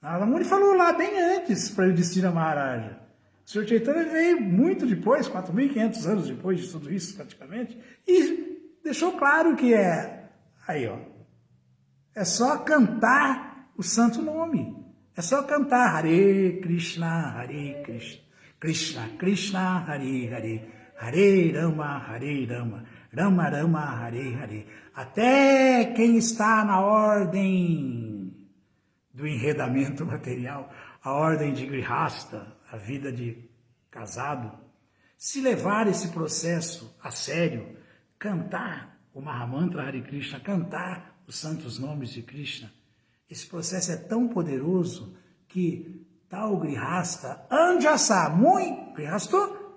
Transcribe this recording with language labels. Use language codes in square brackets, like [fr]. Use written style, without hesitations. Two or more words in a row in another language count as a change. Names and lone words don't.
[pt] Narada Muni falou lá bem antes para Yudhishthira Maharaja. O Sr. Chaitanya veio muito depois, 4.500 anos depois de tudo isso, praticamente, e deixou claro que aí, ó, é só cantar o santo nome. É só cantar [sa] Hare Krishna, Krishna Krishna, Hare Hare, Hare Rama, Rama Rama, Hare Hare. [pt] Até quem está na ordem do enredamento material, a ordem de Grihasta, a vida de casado, se levar esse processo a sério, cantar o Mahamantra Hare Krishna, cantar os santos nomes de Krishna, esse processo é tão poderoso que tal Grihasta, Anjasa, muito Grihasto,